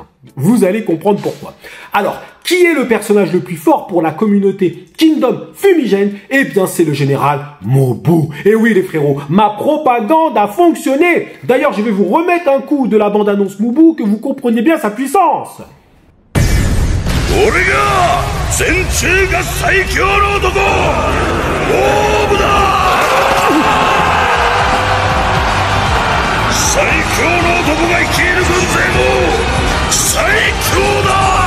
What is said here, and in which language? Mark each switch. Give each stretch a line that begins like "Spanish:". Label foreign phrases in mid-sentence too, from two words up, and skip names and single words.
French: Vous allez comprendre pourquoi. Alors, qui est le personnage le plus fort pour la communauté Kingdom Fumigène? Eh bien, c'est le général Mobu. Et oui, les frérots, ma propagande a fonctionné. D'ailleurs, je vais vous remettre un coup de la bande-annonce Mobu, que vous compreniez bien sa puissance.
Japanese: 俺が全中が最強の男モーブだ最強の男が率いる軍勢も最強だ